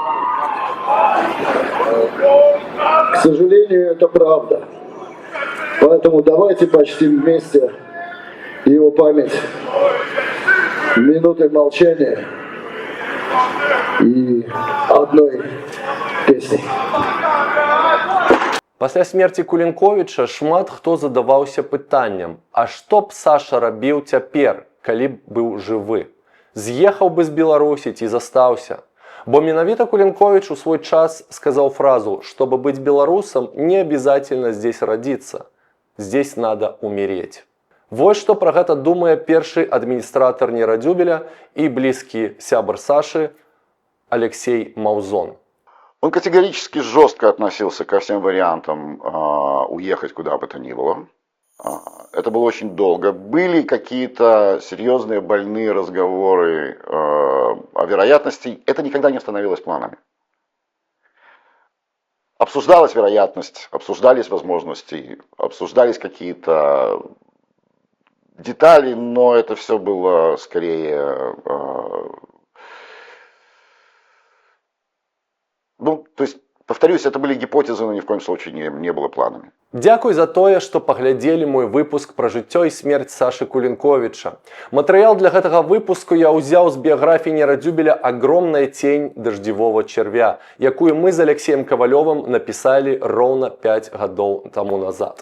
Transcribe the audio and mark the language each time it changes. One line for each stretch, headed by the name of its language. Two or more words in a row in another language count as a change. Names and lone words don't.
Russian: К сожалению, это правда. Поэтому давайте почтим вместе его память минутой молчания и одной песней.
Belarusian: Пасля смерці Кулінковіча шмат хто задаваўся пытаннем, а што б Саша рабіў цяпер, калі б быў жывы? З'ехаў бы з Беларусі ці застаўся? Бо менавіта Кулінковіч у свой час сказаў фразу,
Russian: чтобы быть белорусом, не обязательно здесь родиться. Здесь надо умереть. Вот что
Belarusian: про гэта думае першы адміністратар нейрадзюбеля
Russian: и близкий
Belarusian: сябар Саши Алексей Маузон.
Russian: Он категорически жестко относился ко всем вариантам уехать куда бы то ни было. это было очень долго. Были какие-то серьезные больные разговоры о вероятности. Это никогда не становилось планами. Обсуждалась вероятность, обсуждались возможности, обсуждались какие-то детали, но это все было скорее... Ну, то есть, повторюсь, это были гипотезы, но ни в коем случае не было планами.
Belarusian: Дзякуй за тое, што паглядзелі мой выпуск пра жыццё і смерць Сашы Кулінковіча. Матэрыял для гэтага выпуску я ўзяў з біяграфіі Нерадзюбеля «Агромная тень дождевого червя», якую мы з Алексеем Кавалёвым напісалі роўна 5 гадоў таму назад.